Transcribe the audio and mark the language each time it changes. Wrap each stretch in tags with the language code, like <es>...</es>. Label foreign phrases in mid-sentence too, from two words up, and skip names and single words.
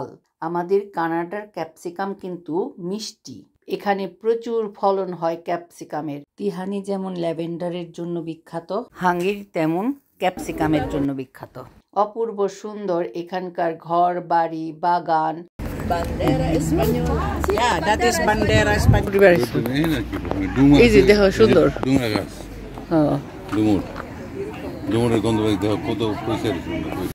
<bn>আমাদের কানাডার ক্যাপসিকাম কিন্তু মিষ্টি। এখানে প্রচুর ফলন হয় ক্যাপসিকামের। তিহানি যেমন ল্যাভেন্ডারের জন্য বিখ্যাত, হাঙ্গেরি তেমন ক্যাপসিকামের জন্য বিখ্যাত। অপূর্ব সুন্দর এখানকার ঘর বাড়ি, বাগান।</bn> <es>Bandera española.</es> <en>Yeah, that is</en> <es>bandera española.</es> <bn>এই যে দেখো সুন্দর। ডুমুর গাছ। হ্যাঁ, ডুমুরের গন্ধ দেখো কত পয়সা।</bn>